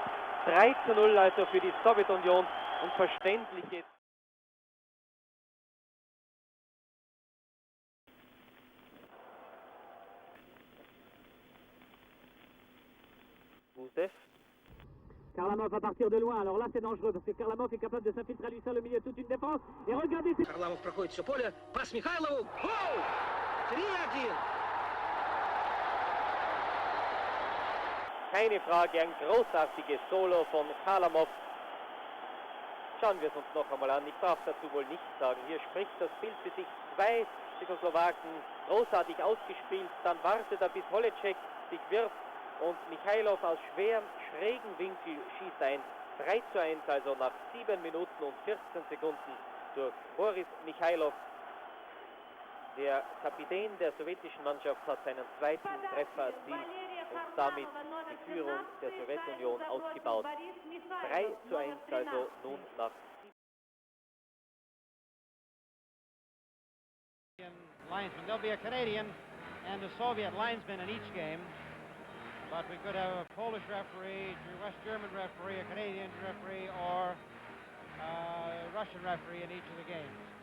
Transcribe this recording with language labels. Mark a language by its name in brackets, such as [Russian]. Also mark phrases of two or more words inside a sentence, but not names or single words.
[German] 3:0 also für die Sowjetunion. Und verständlich jetzt. [French] Kharlamov va partir de loin, alors là c'est dangereux parce que Kharlamov est capable de s'infiltrer à lui seul au milieu de toute une défense. Et regardez... [Russian] Kharlamov проходит все поле, пас Михайлову, гол! 3-1! [German] Keine Frage, ein großartiges Solo von Kharlamov. Schauen wir es uns noch einmal an, ich darf dazu wohl nichts sagen. Hier spricht das Bild für sich, 2 Tschechoslowaken großartig ausgespielt, dann wartet er bis Holecek sich wirft. Und Michailov aus schrägen Winkel schießt ein 3:1, also nach 7 Minuten und 14 Sekunden durch Boris Michailov. Der Kapitän der sowjetischen Mannschaft hat seinen zweiten Treffer erzielt und damit die Führung der Sowjetunion ausgebaut. 3:1 also nun nach [English] linesman. There'll be a Canadian and a Soviet linesman in each game, but we could have a Polish referee, a West German referee, a Canadian referee, or a Russian referee in each of the games.